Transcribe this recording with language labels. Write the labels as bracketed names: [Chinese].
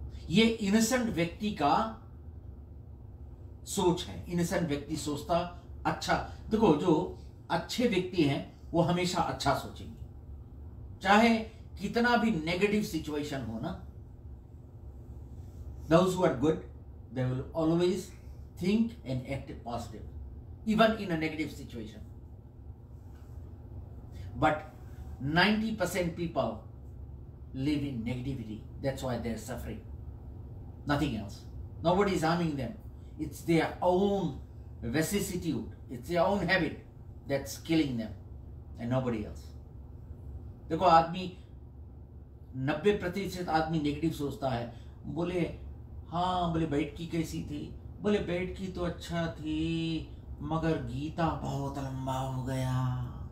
[Hindi] ये इनोसेंट व्यक्ति का सोच है। इनोसेंट व्यक्ति सोचता अच्छा। देखो, जो अच्छे व्यक्ति हैं वो हमेशा अच्छा सोचेंगे, चाहे कितना भी नेगेटिव सिचुएशन हो ना। [English] Those who are good, they will always think and act positive, even in a negative situation. But 90% people live in negativity. That's why they're suffering. Nothing else. Nobody is harming them. It's their own vicissitude. It's their own habit that's killing them, and nobody else. [Hindi] देखो, आदमी 90% आदमी negative सोचता है। बोले हाँ, बोले बैठकी कैसी थी? बोले बैठकी तो अच्छा थी, मगर गीता बहुत लंबा हो गया।